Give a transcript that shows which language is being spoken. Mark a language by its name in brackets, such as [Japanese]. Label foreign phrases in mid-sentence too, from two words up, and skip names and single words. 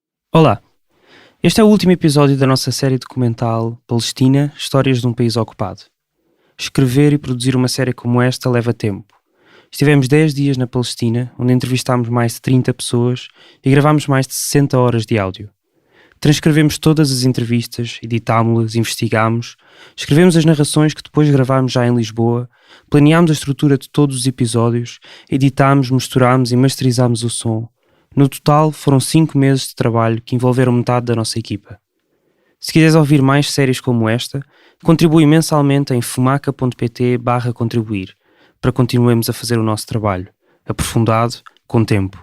[Portuguese] Olá, este é o último episódio da nossa série documental Palestina, Histórias de um País Ocupado. Escrever e produzir uma série como esta leva tempo. Estivemos 10 dias na Palestina, onde entrevistámos mais de 30 pessoas e gravámos mais de 60 horas de áudio. Transcrevemos todas as entrevistas, editámos-las, investigámos, escrevemos as narrações que depois gravámos já em Lisboa, planeámos a estrutura de todos os episódios, editámos, misturámos e masterizámos o som. No total, foram 5 meses de trabalho que envolveram metade da nossa equipa. Se quiseres ouvir mais séries como esta, contribui mensalmente em fumaca.pt/contribuir, para continuarmos a fazer o nosso trabalho, aprofundado, com tempo.